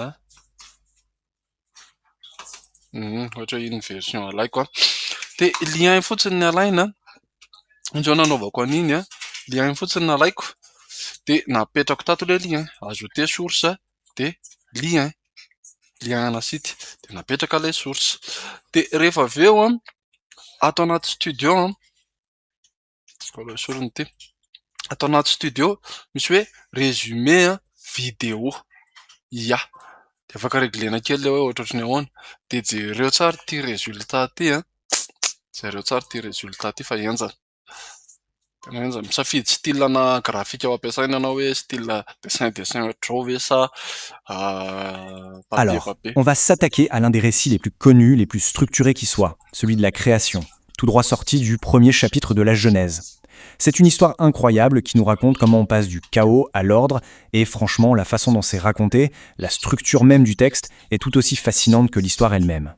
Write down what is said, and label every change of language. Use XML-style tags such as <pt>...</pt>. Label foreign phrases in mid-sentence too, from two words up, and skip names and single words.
<mg>ohatra hoe iny version alaiko de lien fotsiny ny alaina indreo nanaovako an'iny lien fotsiny nalaiko de napetrako tato le</mg> <fr>lien ajouter source de lien</fr> <mg>ana site de napetraka le source de rehefa aveo ato anaty studio ato anaty studio misy hoe</mg> <fr>résumé vidéo</fr> <mg>de afaka reglena kely le hoe ohatrohatrany ahoana de jereo tsara ty résultat ty fa enjana misafidy style ana graphique ao ampiasaina anao hoe</mg> <fr>style dessin</fr> <mg>ohatr'izao ve sa</mg> <fr>Alors, papier. on va s'attaquer à l'un des récits les plus connus, les plus structurés qui soient, celui de la création, tout droit sorti du premier chapitre de la Genèse. C'est une histoire incroyable qui nous raconte comment on passe du chaos à l'ordre, et franchement, la façon dont c'est raconté, la structure même du texte, est tout aussi fascinante que l'histoire elle-même.</fr>